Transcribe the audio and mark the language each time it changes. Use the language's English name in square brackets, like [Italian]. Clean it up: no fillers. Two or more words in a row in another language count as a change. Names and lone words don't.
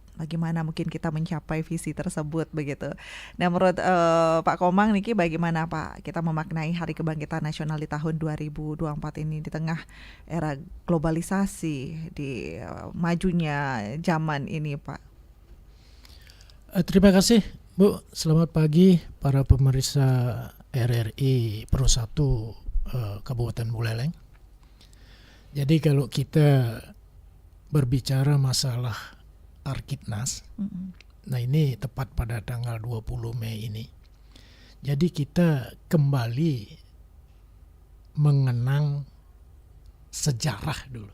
[Indonesian] Bagaimana mungkin kita mencapai visi tersebut begitu. Nah, menurut Pak Komang niki bagaimana Pak kita memaknai Hari Kebangkitan Nasional di tahun 2024 ini di tengah era globalisasi, di majunya zaman ini, Pak? Terima kasih, Bu. Selamat pagi para pemirsa RRI Pro 1 Kabupaten Buleleng. Jadi kalau kita berbicara masalah Harkitnas, nah ini tepat pada tanggal 20 Mei ini. Jadi kita kembali mengenang sejarah dulu.